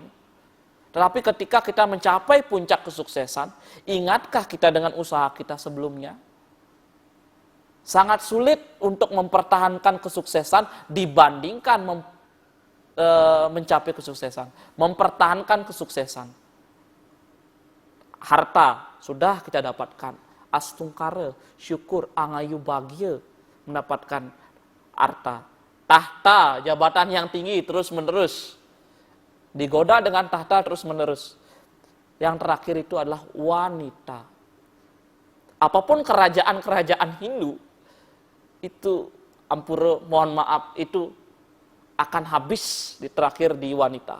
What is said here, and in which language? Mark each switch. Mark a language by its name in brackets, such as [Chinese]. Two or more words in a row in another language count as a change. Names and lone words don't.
[Indonesian] Tetapi ketika kita mencapai puncak kesuksesan, ingatkah kita dengan usaha kita sebelumnya? Sangat sulit untuk mempertahankan kesuksesan dibandingkan mencapai kesuksesan. Mempertahankan kesuksesan. Harta sudah kita dapatkan. Astungkara, syukur, [Balinese] angayu bahagia [Indonesian] mendapatkan harta, tahta, jabatan yang tinggi terus-menerus. Digoda dengan tahta terus-menerus. Yang terakhir itu adalah wanita. Apapun kerajaan-kerajaan Hindu, itu ampura, mohon maaf, itu akan habis di terakhir di wanita.